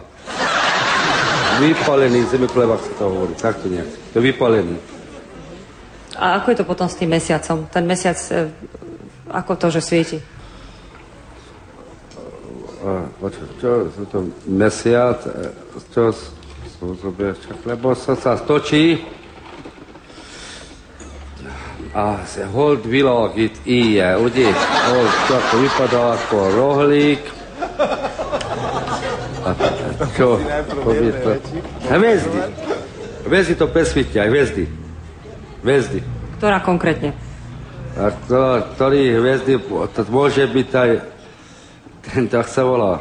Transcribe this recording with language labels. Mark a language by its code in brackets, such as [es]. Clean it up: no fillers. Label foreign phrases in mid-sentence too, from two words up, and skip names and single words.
[sk] Vypálený zemekula, ak sa to hovorí, takto nejak. To je vypálený. A ako je to potom s tým mesiacom? Ten mesiac, ako to, že svieti? Čo to mesiac, čo lebo sa stočí a se [hu] hold világít ilyen, ugye? Hold csak [sk] vypadá ako rohlík. A čo? Hviezdy. Hviezdy to presvietia, hviezdy. Hviezdy. Ktorá konkrétne? A ktorý hviezdy, to môže byť aj ten, tak sa volá.